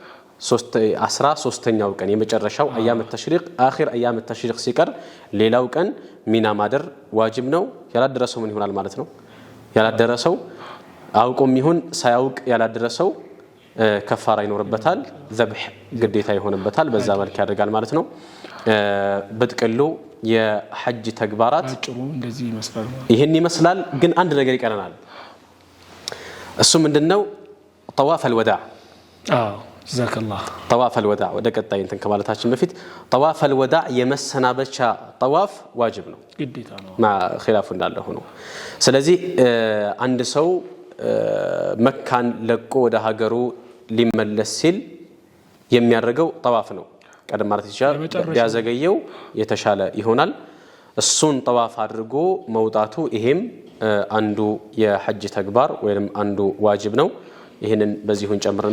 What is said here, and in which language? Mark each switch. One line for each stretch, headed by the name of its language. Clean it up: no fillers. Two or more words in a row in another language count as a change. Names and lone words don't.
Amharic: 13ኛው ቀን የመጨረሻው አያም ተሽሪቅ አኺር አያም ተሽሪቅ ሲቀር ሌላው ቀን ሚና ማደር ዋጅብ ነው ያላደረሰው ምን ይሆናል ማለት ነው ያላደረሰው አውቆም ይሁን ሳያውቅ ያላደረሰው ከፋራ ይኖርበታል ዘብህ ግዴታ ይሆንበታል በዛ መልኩ ያደርጋል ማለት ነው በጥቅሉ የሐጅ ተግባራት እንደዚህ ይመስላል ይሄን ይመስላል ግን አንድ ነገር ይቀረናል እሱ ምንድነው
Arabic: طواف الوداع جزاك الله طواف الوداع
Amharic: ወደ ቀጣይ እንትን ከማለታችን በፊት
Arabic: طواف الوداع
Amharic: የመሰናበቻ طواف ዋጅብ ነው ግዴታ ነው ማ ኺላፉ እንዳለ ሆኖ ስለዚህ አንድ ሰው መካን ለቆ ወደ ሀገሩ ሊመለስ ሲል የሚያደርገው طواف ነው ቀደም ማለት ይችላል ያዘገየው የተሻለ ይሆናል እሱን طواف አድርጎ መውጣቱ ይሄም አንዱ የሐጅ ተግባር ወይንም አንዱ ዋጅብ ነው ይሄንን በዚሁን ጨምርና